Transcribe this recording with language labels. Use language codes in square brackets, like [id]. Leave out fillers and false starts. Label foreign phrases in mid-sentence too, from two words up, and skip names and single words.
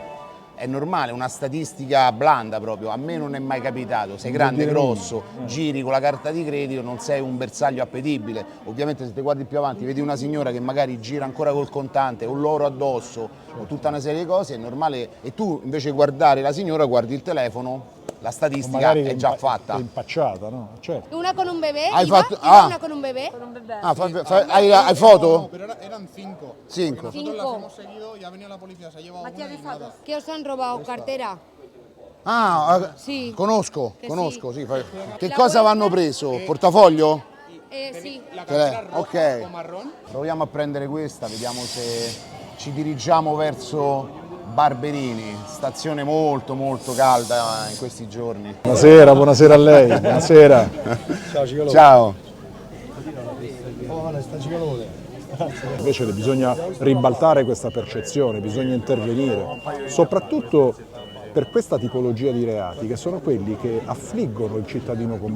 [it] È normale, una statistica blanda proprio, a me non è mai capitato, sei grande, grosso, giri con la carta di credito, non sei un bersaglio appetibile. Ovviamente se ti guardi più avanti, vedi una signora che magari gira ancora col contante o l'oro addosso o tutta una serie di cose, è normale, e tu invece guardare la signora guardi il telefono, la statistica Magari è già fatta. È impacciata, no? Certo. [es] Una con un bebé. [it] Hai Iva? fatto- Iva, ah. [es] una con un bebé. [it] Ah, hai foto? [es] Pero eran 5. 5. Nosotros las hemos seguido y ha venido la policía, se ha llevado una y nada. ¿Qué os han robado? ¿Cartera? Ah, [it] Sì. conosco, Che sì. Che La cosa vuoi vanno preso? Portafoglio? Sì. La Ce l'è? [es] cartera roja Ok. o marrón. [it] Proviamo a prendere questa, vediamo se ci dirigiamo verso Barberini, stazione molto calda in questi giorni. Buonasera a lei, buonasera. Ciao Cicalone. Ciao. Invece bisogna ribaltare questa percezione, bisogna intervenire, soprattutto per questa tipologia di reati che sono quelli che affliggono il cittadino comune.